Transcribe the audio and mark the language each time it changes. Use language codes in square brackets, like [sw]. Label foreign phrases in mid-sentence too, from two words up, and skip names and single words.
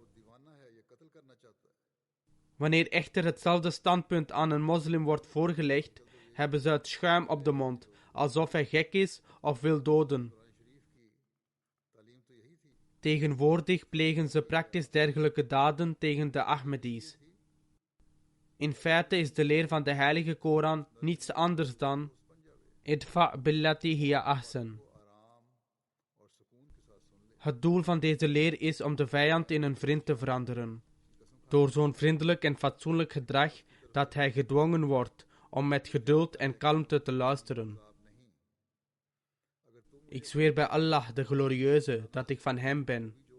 [nl] Wanneer echter hetzelfde standpunt aan een moslim wordt voorgelegd, hebben ze het schuim op de mond, alsof hij gek is of wil doden. Tegenwoordig plegen ze praktisch dergelijke daden tegen de Ahmedis. In feite is de leer van de heilige Koran niets anders dan [ar] ادفع بالتي هي أحسن. [nl] Het doel van deze leer is om de vijand in een vriend te veranderen, door zo'n vriendelijk en fatsoenlijk gedrag dat hij gedwongen wordt om met geduld en kalmte te luisteren. Ik zweer bij Allah, de glorieuze, dat ik van hem ben.